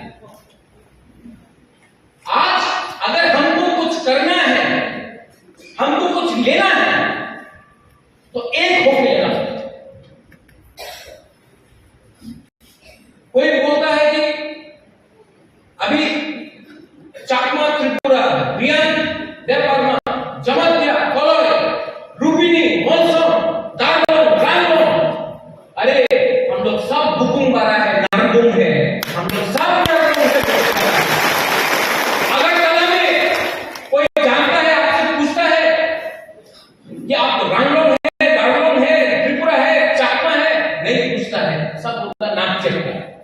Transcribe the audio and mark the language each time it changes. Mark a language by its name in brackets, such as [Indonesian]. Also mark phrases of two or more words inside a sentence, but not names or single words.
[Hindi] आज अगर हमको कुछ करना है, हमको कुछ लेना है, तो एक होके लेना। कोई बोलता है कि अभी चाकमा त्रिपुरा, रियान देवबर्मा, जमतिया, कोलोय, रूबिनी, मोनसोन, दार्गोन, रांगोन, अरे हम लोग सब बुकुंग बारा है, नारगुंग है, हम लोग सब कि आप रांगलोन है, दार्गोन है, त्रिपुरा है, चाकमा है, नहीं पूछता है, सब बोलता नाक चढ़ता।